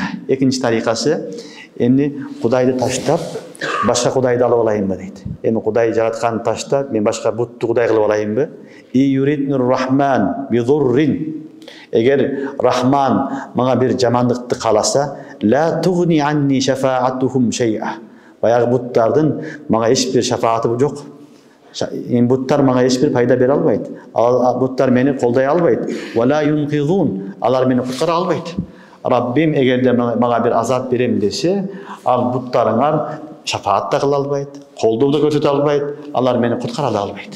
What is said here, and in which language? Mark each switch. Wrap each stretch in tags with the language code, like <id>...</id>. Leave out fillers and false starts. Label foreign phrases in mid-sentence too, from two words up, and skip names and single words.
<ky>Экинчи тарикасы эмне Кудайды таштап башка Кудайды алып алайынбы дейт. Эми Кудай жараткан таштап мен башка бутту Кудай кылып алайынбы?</ky> <ar>إن يردن الرحمن بضر.</ar> <ky>Эгер Рахман мага бир жамандыкты кааласа,</ky> <ar>لا تغن عني شفاعتهم شيئا.</ar> <ky>Баягы буттардын мага эч бир шафааты жок. Буттар мага эч бир пайда бере албайт. Буттар мени колдой албайт.</ky> <ar>ولا ينقذون.</ar> <ky>Алар мени куткара албайт. Раббим эгерде мага бир азап берем десе, ал буттарыңар шафаат да кыла албайт, колдоо да көрсөтө албайт, алар мени куткара албайт.</ky>